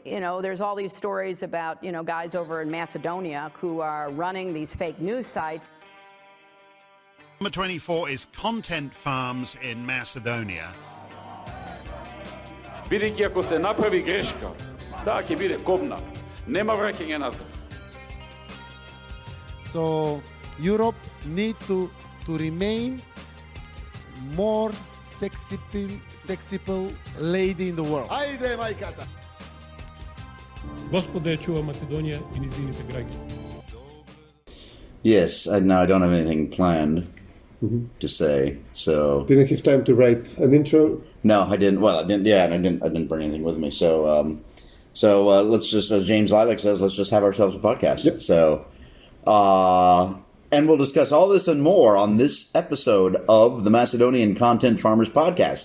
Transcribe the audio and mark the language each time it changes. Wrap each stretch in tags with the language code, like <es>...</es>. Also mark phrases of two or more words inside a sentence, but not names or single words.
<en>there's all these stories about, guys over in Macedonia who are running these fake news sites. Number 24 is content farms in Macedonia.</en> <mk>Бидејќи ако се направи грешка, таа ќе биде кобна. Нема враќање назад.</mk> <en>So Europe need to remain more sexy lady in the world.</en> <mk>Ајде, мајката! Господа ја чува Македонија и низините граѓани.</mk> <en>Yes, now I don't have anything planned to say, so... Didn't have time to write an intro? No, I didn't. Well, I didn't. Yeah, and I didn't bring anything with me. So, let's just, as James Lilac says, let's just have ourselves a podcast. Yep. So, and we'll discuss all this and more on this episode of the Macedonian Content Farmers Podcast.</en>